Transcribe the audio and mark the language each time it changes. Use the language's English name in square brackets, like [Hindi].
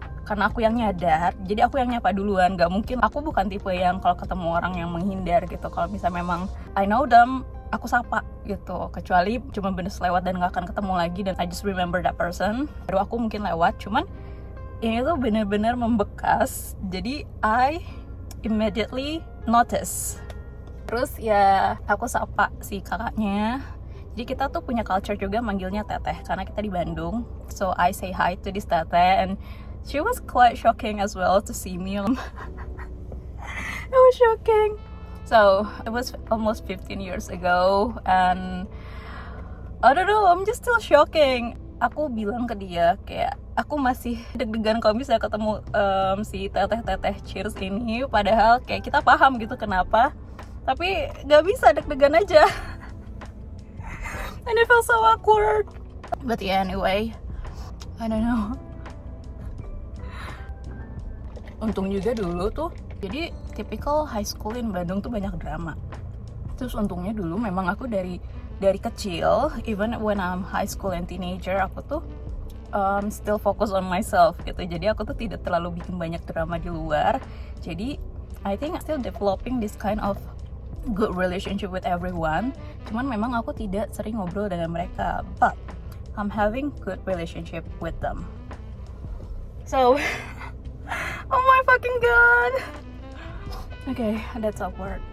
[Indonesian] Karena aku yang nyadar, jadi aku yang nyapa duluan. Gak mungkin, aku bukan tipe yang kalau ketemu orang yang menghindar gitu. Kalau misalnya memang [English] I know them, [Indonesian] aku sapa gitu. Kecuali cuma bener lewat dan gak akan ketemu lagi, dan [English] I just remember that person. [Indonesian] Baru aku mungkin lewat, cuman ini tuh bener-bener membekas. Jadi [English] I immediately notice. [Indonesian] Terus ya aku sapa si kakaknya. Jadi kita tuh punya culture juga manggilnya teteh karena kita di Bandung. [English] So I say hi to this teteh, and she was quite shocking as well to see me. It was shocking. So it was almost 15 years ago, and I don't know, I'm just still shocking. [Indonesian] Aku bilang ke dia kayak aku masih deg-degan kalau bisa ketemu si teteh-teteh cheers ini, padahal kayak kita paham gitu kenapa, tapi gak bisa, deg-degan aja. [English] And it felt so awkward. But yeah, anyway, I don't know. [Indonesian] untung juga dulu tuh, jadi [English] typical high school in Bandung [Indonesian] tuh banyak drama. Terus untungnya dulu memang aku dari kecil, [English] even when I'm high school and teenager, [Indonesian] aku tuh [English] still focus on myself [Indonesian] gitu. Jadi aku tuh tidak terlalu bikin banyak drama di luar. Jadi [English] I think I'm still developing this kind of good relationship with everyone. [Indonesian] Cuman memang aku tidak sering ngobrol dengan mereka, [English] but I'm having good relationship with them. So, oh my fucking god. Okay, that's awkward.